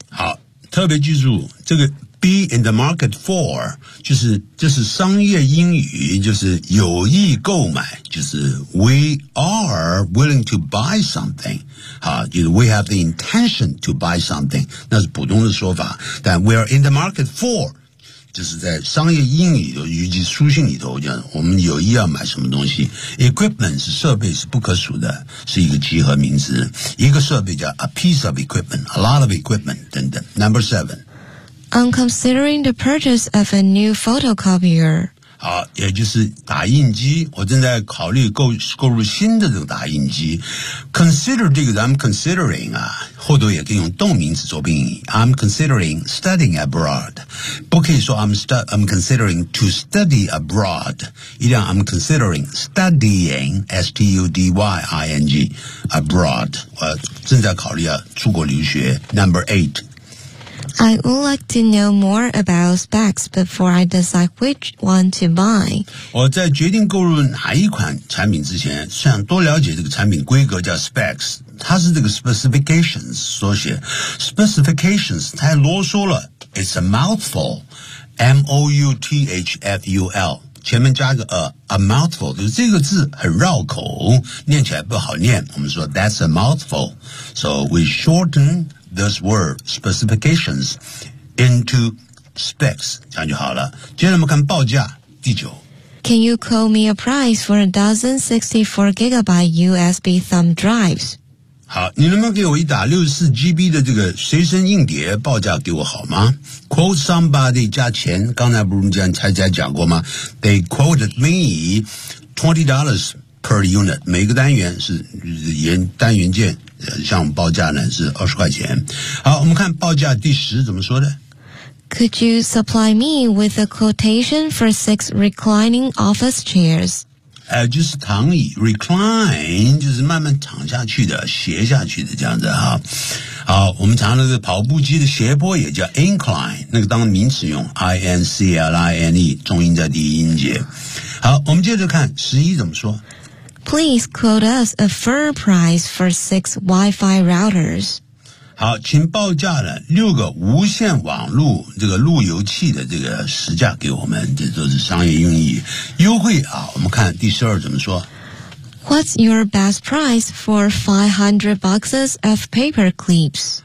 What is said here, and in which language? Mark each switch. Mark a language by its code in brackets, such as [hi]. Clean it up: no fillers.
[zh] 好，特别记住这个Be in the market for 就是商业英语，就是有意购买，就是 [en] we are willing to buy something， [zh] 好，就是 [en] we have the intention to buy something， [zh] 那是普通的说法，但 [en] we are in the market for [zh] 就是在商业英语的语句书信里头，就我们有意要买什么东西。 Equipment 是设备，是不可数的，是一个集合名词，一个设备叫 a piece of equipment， a lot of equipment 等等。 [en] Number seven. I'm considering the purchase of a new photocopier. [zh] 好，也就是打印机，我正在考虑购入新的这个打印机。 Consider 这个 I'm considering 啊，后头也可以用动名词做宾语。 [en] I'm considering studying abroad. [zh] 不可以说 [en] I'm considering to study abroad. [zh] 一定要 [en] I'm considering studying S-T-U-D-Y-I-N-G abroad. [zh] 我正在考虑啊出国留学。 [en] Number eight. I would like to know more about specs before I decide which one to buy. [zh] 我在决定购入哪一款产品之前，想多了解这个产品规格，叫 specs。它是这个 specifications 缩写。Specifications 太啰嗦了 ， [en] it's a mouthful. [zh] M O U T H F U L 前面加个a mouthful， 就是这个字很绕口，念起来不好念。我们说 [en] that's a mouthful. So we shorten. This word specifications into specs， 这样就好了。 [zh] 接下来我们看报价第九。 [en] Can you quote me a price for a dozen 64GB USB thumb drives？ [zh] 好，你能不能给我一打64GB 的这个随身硬碟报价给我好吗 ？Quote somebody 加钱，刚才不是这样才在讲过吗 ？ [en] They quoted me $20 per unit， [zh] 每个单元是单元件。像报价呢是20块钱。好，我们看报价第十怎么说的。 [en] Could you supply me with a quotation for 6 reclining office chairs？ [zh] 就是躺椅 ，recline 就是慢慢躺下去的，斜下去的这样子哈。好，我们常那个跑步机的斜坡也叫 incline， 那个当名词用 ，incline， 重音在第一音节。好，我们接着看11怎么说。 [en] Please quote us a firm price for 6 Wi-Fi routers. [zh] 好，请报价了六个无线网路这个路由器的这个实价给我们，这都是商业用语。优惠啊，我们看第十二怎么说。 [en] What's your best price for 500 boxes of paper clips?